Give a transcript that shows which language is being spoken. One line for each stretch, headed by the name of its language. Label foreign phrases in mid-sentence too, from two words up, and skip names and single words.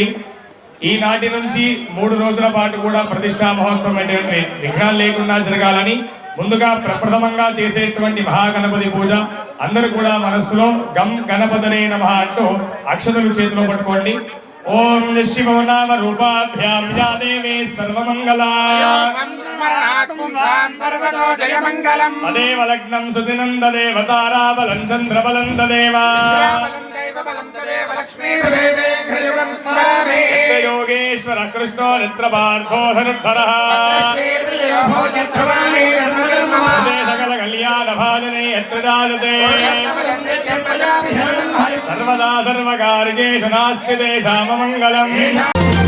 Telugu: ఈనాటి నుంచి 3 రోజుల పాటు కూడా ప్రతిష్టా మహోత్సవం అనేటువంటి విఘ్నాలు లేకుండా జరగాలని ముందుగా ప్రప్రథమంగా చేసేటువంటి మహాగణపతి పూజ అందరూ కూడా మనస్సులో
Sanskrit: గం గణపతనే నమః
Telugu: అంటూ అక్షతలు చేతిలో పట్టుకోండి.
Sanskrit: ఓం శివో నామ రూపాభ్యాం యా దేవీ సర్వమంగళా తదేవ లగ్నం సుదినం తదేవ తారాబలం చంద్రబలం తదేవ योगेश्वर कृष्णो नित्रपार्थो धनुर्धरः सकल कल्याण भाजने यत्र जायते सर्वदा सर्वकार्येषु नास्ति तेषाममङ्गलम्।